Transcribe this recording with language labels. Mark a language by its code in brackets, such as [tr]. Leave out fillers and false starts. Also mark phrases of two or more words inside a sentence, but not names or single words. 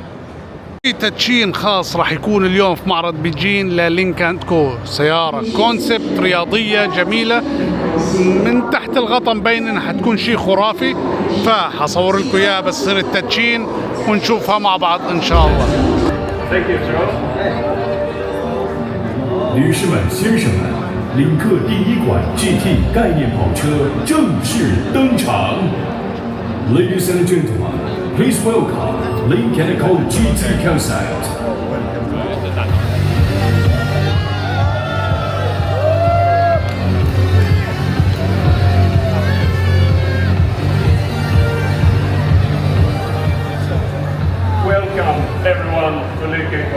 [ar] في تدشين خاص راح يكون اليوم في معرض بيجين للينكولن كو. سيارة كونسبت رياضية جميلة، من تحت الغطا مبين انها حتكون شيء خرافي. فحصور لكم اياها بس يصير التدشين ونشوفها مع بعض ان شاء الله. [zh] 女士们、先生们，领克第一款 GT 概念跑车正式登场。 [en] Ladies and gentlemen, please welcome Lincoln Co GT Concept. Welcome everyone to Lincoln Co.